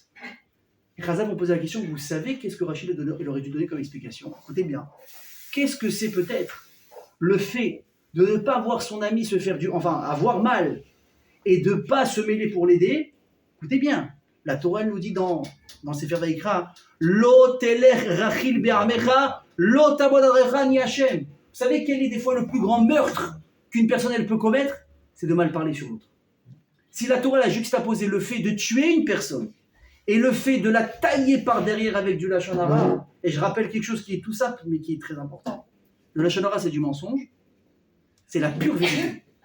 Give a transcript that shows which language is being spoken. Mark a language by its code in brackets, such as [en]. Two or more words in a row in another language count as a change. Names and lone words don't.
[fr] Et Khazal m'a posé la question, vous savez qu'est-ce que Rashi il aurait dû donner comme explication? Écoutez bien. Qu'est-ce que c'est peut-être le fait de ne pas voir son ami se faire avoir mal et de ne pas se mêler pour l'aider? Écoutez bien. La Torah nous dit dans Sefer Vayikra, [he] לא תלך רכיל בעמך, לא תעבוד ארעך אני השם. [fr] Vous savez quel est des fois le plus grand meurtre qu'une personne elle peut commettre? C'est de mal parler sur l'autre. Si la Torah a juxtaposé le fait de tuer une personne et le fait de la tailler par derrière avec du [he] לשון הרע, [fr] et je rappelle quelque chose qui est tout simple mais qui est très important. Le [he] לשון הרע [fr] c'est du mensonge, c'est la pure vérité.